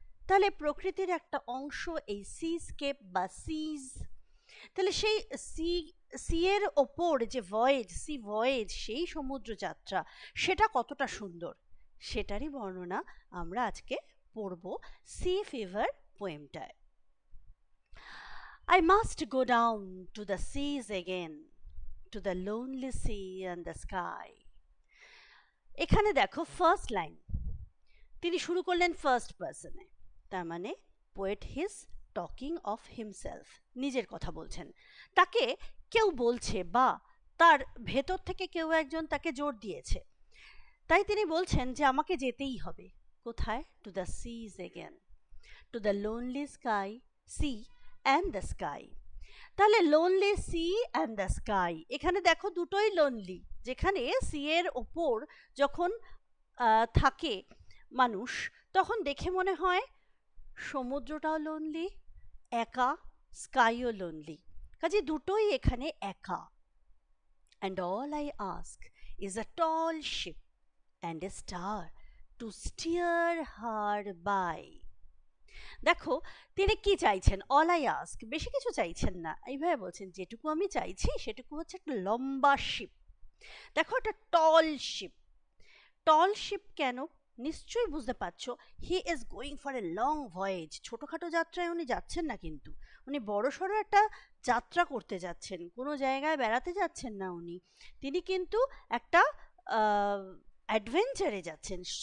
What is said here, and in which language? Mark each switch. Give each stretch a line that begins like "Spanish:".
Bangla: তাহলে প্রকৃতির একটা অংশ এই সিস্কেপ বা সিজ। তাহলে সেই সি এর ওপর যে ভয়েজ, সি ভয়েজ, সেই সমুদ্র যাত্রা, সেটা কতটা সুন্দর, সেটারই বর্ণনা আমরা আজকে পড়ব C fever পোয়েমটায়।
English: I must go down to the seas again, to the lonely sea and the sky.
Bangla: এখানে দেখো ফার্স্ট লাইন, তিনি শুরু করলেন ফার্স্ট পার্সনে, তার মানে
English: poet his talking of himself,
Bangla: নিজের কথা বলছেন। তাকে কেউ বলছে বা তার ভেতর থেকে কেউ একজন তাকে জোর দিয়েছে, তাই তিনি বলছেন যে আমাকে যেতেই হবে। কোথায়?
English: To the seas again, to the lonely sky, sea and the sky.
Bangla: তাহলে
English: lonely sea and the sky,
Bangla: এখানে দেখো দুটোই লোনলি। যেখানে সি এর ওপর যখন থাকে মানুষ, তখন দেখে মনে হয় সমুদ্রটাও লোনলি, একা, স্কাইও লোনলি, কাজে দুটোই এখানে একা।
English: And all I ask is a tall ship and a star to steer her by.
Bangla: দেখো তিনি কি চাইছেন,
English: all I ask,
Bangla: বেশি কিছু চাইছেন না, এইভাবে বলছেন যেটুকু আমি চাইছি সেটুকু হচ্ছে একটা লম্বা শিপ। দেখো একটা টল শিপ, টল শিপ কেন নিশ্চয়ই বুঝতে পারছো,
English: he is going for a long voyage,
Bangla: ছোটোখাটো যাত্রায় উনি যাচ্ছেন না, কিন্তু উনি বড়সড় একটা যাত্রা করতে যাচ্ছেন, কোনো জায়গায় বেড়াতে যাচ্ছেন না উনি, তিনি কিন্তু একটা অ্যাডভেঞ্চারে যাচ্ছেন।